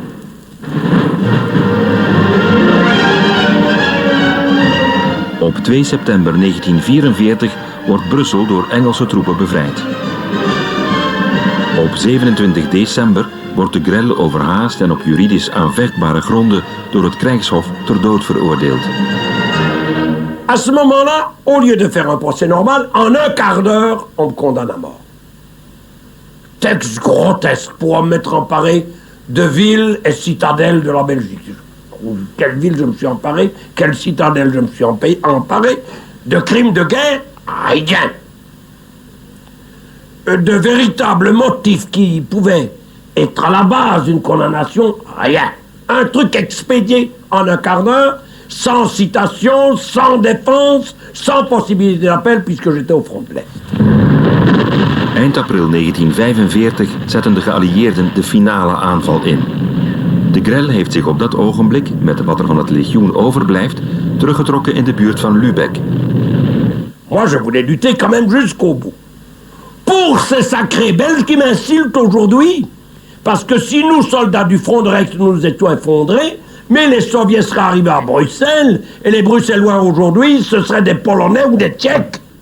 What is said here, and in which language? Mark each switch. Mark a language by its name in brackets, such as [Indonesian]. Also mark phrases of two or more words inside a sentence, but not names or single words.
[Dutch] Op 2 september 1944 wordt Brussel door Engelse troepen bevrijd. Op 27 december wordt de Grelle overhaast en op juridisch aanvechtbare gronden door het krijgshof ter dood veroordeeld. [French] À ce moment-là, au lieu de faire un procès normal, en un quart d'heure, on me condamne à mort. Texte grotesque pour en mettre emparé de villes et citadelles de la Belgique. Quelle ville je me suis emparé, quelle citadelle je me suis emparé, de crimes de guerre, rien. De véritables motifs qui pouvaient être à la base d'une condamnation, rien. Un truc expédié en un quart d'heure, sans citation, sans défense, sans possibilité d'appel, puisque j'étais au front de l'Est. [Dutch] Eind april 1945 zetten de geallieerden de finale aanval in. De Grelle heeft zich op dat ogenblik, met wat er van het legioen overblijft, teruggetrokken in de buurt van Lübeck. [French] Moi, je voulais lutter quand même jusqu'au bout. Pour ces sacrés Belges qui m'insultent aujourd'hui. Parce que si nous, soldats du front de Rex, nous nous étions effondrés, mais les Soviets seraient arrivés à Bruxelles, et les Bruxellois aujourd'hui, ce seraient des Polonais ou des Tchèques.